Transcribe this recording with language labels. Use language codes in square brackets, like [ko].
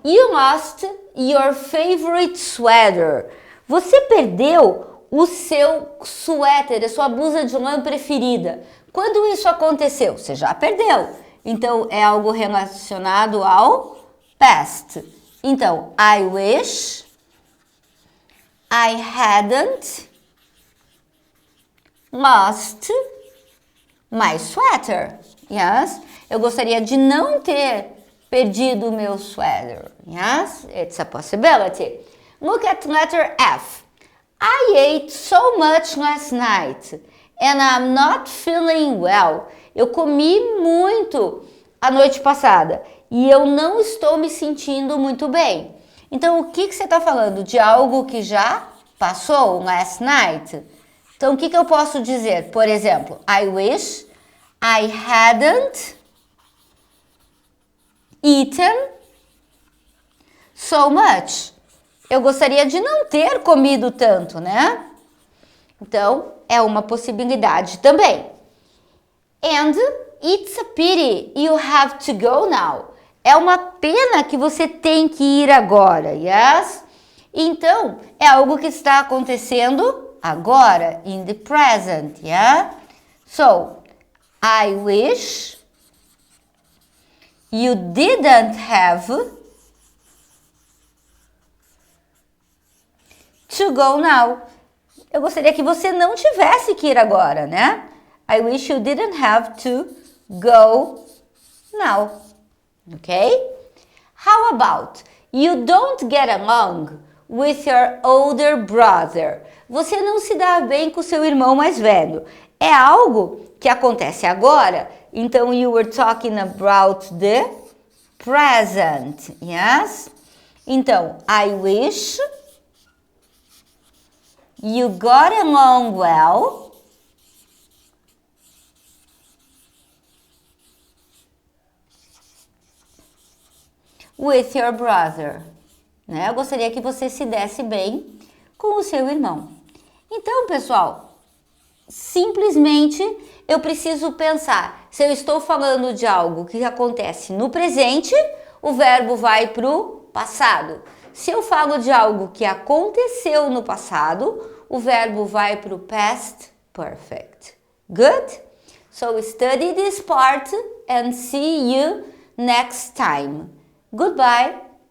[en] You lost your favorite sweater. [pt] Você perdeu o seu suéter, a sua blusa de lã preferida. Quando isso aconteceu? Você já perdeu. Então, é algo relacionado ao past. Então, [en] I wish I hadn't lost my sweater. Yes? [pt] Eu gostaria de não ter perdido o meu sweater. [en] Yes? It's a possibility. Look at letter F. I ate so much last night and I'm not feeling well. [pt] Eu comi muito a noite passada e eu não estou me sentindo muito bem. Então, o que você está falando? De algo que já passou, last night? Então, o que eu posso dizer? Por exemplo, [en] I wish I hadn't eaten so much. [pt] Eu gostaria de não ter comido tanto, né? Então, é uma possibilidade também. [en] And it's a pity you have to go now. [pt] É uma pena que você tem que ir agora, [en] yes? [pt] Então, é algo que está acontecendo agora, [en] in the present, yeah? So, I wish you didn't have to go now. [pt] Eu gostaria que você não tivesse que ir agora, né? [en] I wish you didn't have to go now. Okay? How about You don't get along with your older brother. [pt] Você não se dá bem com seu irmão mais velho. É algo que acontece agora. Então, [en] you were talking about the present. Yes? [pt] Então, [en] I wish you got along well with your brother. [pt] Né? Eu gostaria que você se desse bem com o seu irmão. Então, pessoal, simplesmente eu preciso pensar. Se eu estou falando de algo que acontece no presente, o verbo vai para o passado. Se eu falo de algo que aconteceu no passado, o verbo vai para o past perfect. [en] Good? So study this part and see you next time. Goodbye.